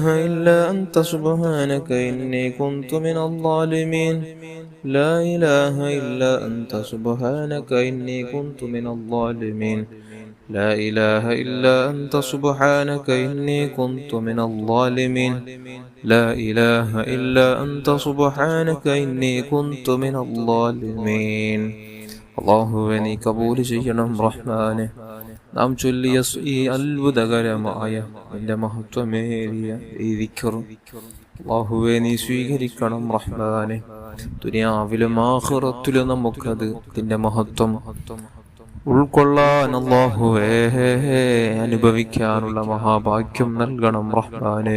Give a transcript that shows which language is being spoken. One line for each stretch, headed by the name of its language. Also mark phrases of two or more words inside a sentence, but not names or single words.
Arabic: إلا أنت سبحانك إني كنت من الظالمين لا إله إلا أنت سبحانك إني كنت من الظالمين لا إله إلا أنت سبحانك إني كنت من الظالمين لا إله إلا أنت سبحانك إني كنت من الظالمين
Malayalam: അല്ലാഹുവേ നീ കബൂൽ ചെയ്യണം റഹ്മാനെ. നാം ചൊല്ലിയ ഈ അത്ഭുതകരമായ നിന്റെ മഹത്വമേറിയ ഈ ദിക്റും അല്ലാഹുവേ നീ സ്വീകരിക്കണം റഹ്മാനെ. ദുനിയാവിലും ആഖിറത്തിലും നമുക്കത് നിന്റെ മഹത്വം ഉൾക്കൊള്ളാൻ അല്ലാഹുവേ അനുഭവിക്കാനുള്ള മഹാഭാഗ്യം നൽകണം റഹ്മാനെ.